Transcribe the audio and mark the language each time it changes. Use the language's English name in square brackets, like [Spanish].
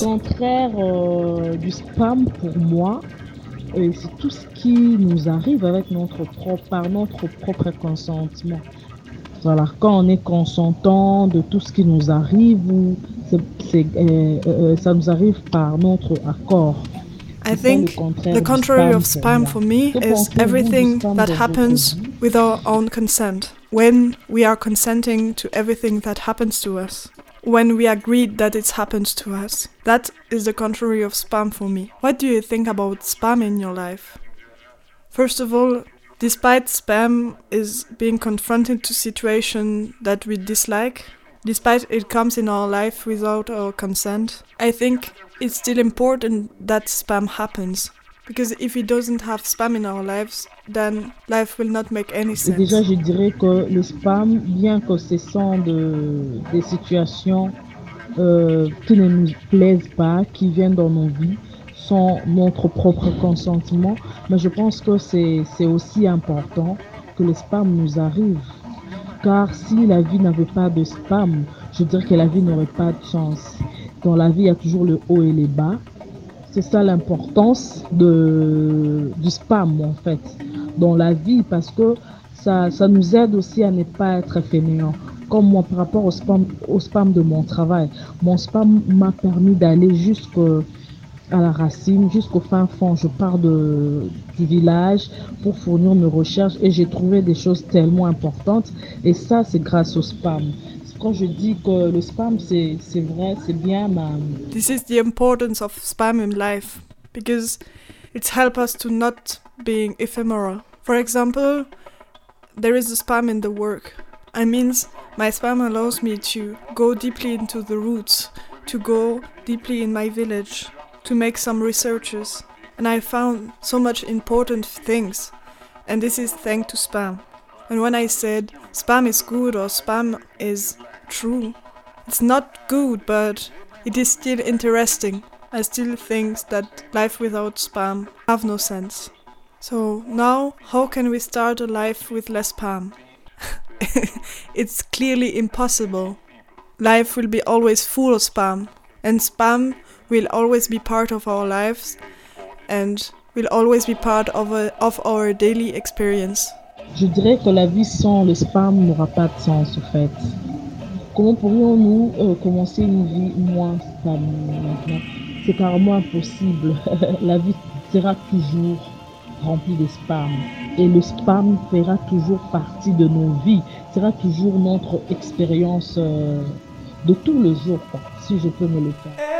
[French] Le contraire du spam pour moi, c'est tout ce qui nous arrive avec par notre propre consentement. Voilà, quand on est consentant de tout ce qui nous arrive, ça nous arrive par notre accord. [English] I think the contrary of spam for me is everything that happens with our own consent. When we are consenting to everything that happens to us, when we agreed that it happens to us, that is the contrary of spam for me. What do you think about spam in your life? First of all, despite spam is being confronted to situation that we dislike, despite it comes in our life without our consent, I think it's still important that spam happens. Because if we doesn't have spam in our lives, then life will not make any sense. [French] Et déjà, je dirais que le spam, bien que ce sont des situations qui ne nous plaisent pas, qui viennent dans nos vies, sans notre propre consentement, mais je pense que c'est aussi important que le spam nous arrive. Car si la vie n'avait pas de spam, je dirais que la vie n'aurait pas de sens. Dans la vie, il y a toujours le haut et le bas. C'est ça l'importance du spam, en fait, dans la vie, parce que ça nous aide aussi à ne pas être fainéants. Comme moi, par rapport au spam de mon travail, mon spam m'a permis d'aller jusqu'à la racine, jusqu'au fin fond. Je pars du village pour fournir mes recherches et j'ai trouvé des choses tellement importantes. Et ça, c'est grâce au spam. Quand je dis que le spam, c'est vrai, c'est bien, mais... [English] This is the importance of spam in life, because it helps us to not being ephemeral. For example, there is a spam in the work. I mean, My spam allows me to go deeply into the roots, to go deeply in my village, to make some researches. And I found so much important things. And this is thanks to spam. And when I said spam is good or spam is true, it's not good, but it is still interesting. I still think that life without spam have no sense. So now, how can we start a life with less spam? It's clearly impossible. Life will be always full of spam, and spam will always be part of our lives and will always be part of our daily experience. [French] Je dirais que la vie sans le spam n'aura pas de sens, en fait. Comment pourrions-nous commencer une vie moins spam maintenant? C'est carrément impossible. La vie sera toujours remplie de spam. Et le spam fera toujours partie de nos vies. Sera toujours notre expérience de tous les jours, quoi, si je peux me le faire.